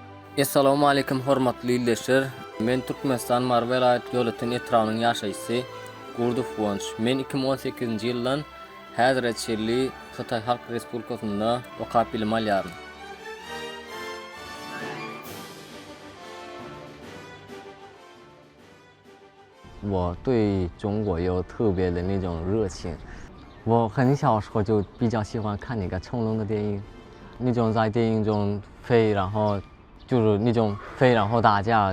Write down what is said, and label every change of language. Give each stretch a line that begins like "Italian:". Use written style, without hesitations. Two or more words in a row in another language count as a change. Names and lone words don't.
Arabic: السلام عليكم
Turkmen: hormatly illeşler. Men Türkmenistan Mar vilayet döwletiniň etranyň ýaşaýçysy Gurduf Wonç. Men 2018-nji ýyldan häzirет şerli Hytaý Halk Respublikasynda okap bilim alýarym.
Chinese: 我对中国有特别的那种热情。我很小时候就比较喜欢看那个成龙的电影，那种在电影中飞，然后就是那种飞然后打架。